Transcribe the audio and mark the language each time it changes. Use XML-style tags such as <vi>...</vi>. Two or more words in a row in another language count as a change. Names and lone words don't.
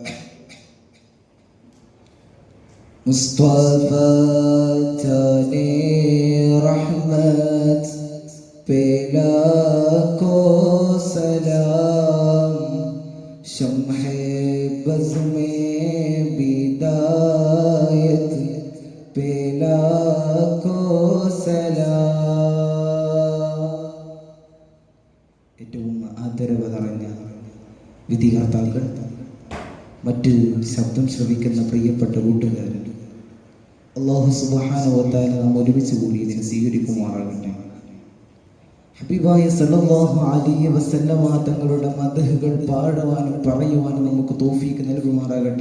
<ml>Mustafa tane rahmat pela ko salam shamhe baz mein bidayat pela ko salam. ഏറ്റവും ആദരവ് നിറഞ്ഞ വിധികർത്താക്കൾ, മറ്റ് ശബ്ദം ശ്രവിക്കുന്ന പ്രിയപ്പെട്ട കൂട്ടുകാരൻ,</ml> <ar>الله سبحانه وتعالى</ar> <ml>നാം ഒരുമിച്ച് കൂടി ഇതിനെ സ്വീകരിക്കുമാറാകട്ടെ. ഹബീബായ</ml> <ar>صلى الله عليه وسلم</ar> <ml>തങ്ങളുടെ മദ്ഹുകൾ പാടുവാനും പറയുവാനും നമുക്ക് തൗഫീഖ് നൽകുമാറാകട്ടെ.</ml>